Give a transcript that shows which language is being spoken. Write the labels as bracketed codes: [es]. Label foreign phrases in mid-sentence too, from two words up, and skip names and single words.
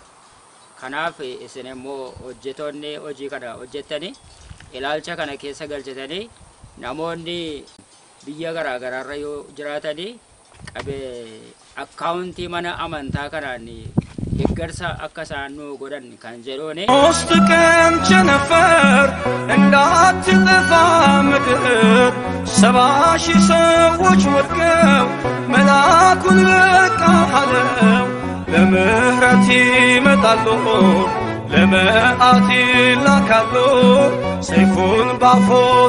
[om] Kanaaf isin immoo hojjetoonni hojii kana hojjettanii ilaalcha kana keessa galchatanii namoonni biyya garaagaraarra yoo jiraatanii akkaawuntii mana amantaa kanaan deeggarsa akka isaan nu godhan kan jedhuuni. [am] ሶስት ቀን ቸነፈር እንዳትጠፋ ምድር 70,000 ሰዎች ወድቀው መልአኩን በቃ አለው ለምህረት ይመጣሉ ለመዓት ይላካሉ ሰይፉን ባፎቱ